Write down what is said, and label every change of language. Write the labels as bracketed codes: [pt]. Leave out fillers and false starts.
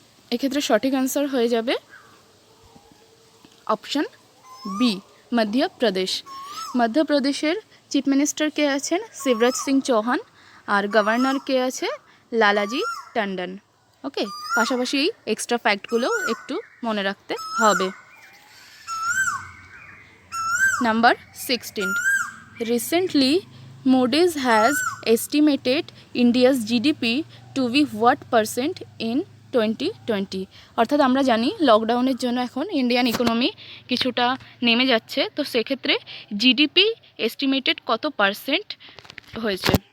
[bn] এক্ষেত্রে সঠিক অ্যান্সার হয়ে যাবে অপশন বি, মধ্যপ্রদেশ। মধ্যপ্রদেশের চিফ মিনিস্টার কে আছেন? শিবরাজ সিং চৌহান। আর গভর্নর কে আছে? লালাজি টন্ডন। ওকে, পাশাপাশি এই এক্সট্রা ফ্যাক্টগুলো একটু মনে রাখতে হবে। Number 16, [en] Recently Moody's has estimated India's GDP to be what percent in 2020? [bn] অর্থাৎ আমরা জানি লকডাউনের জন্য এখন ইন্ডিয়ান ইকোনমি কিছুটা নেমে যাচ্ছে, তো সেক্ষেত্রে জিডিপি এস্টিমেটেড কত পার্সেন্ট হয়েছে?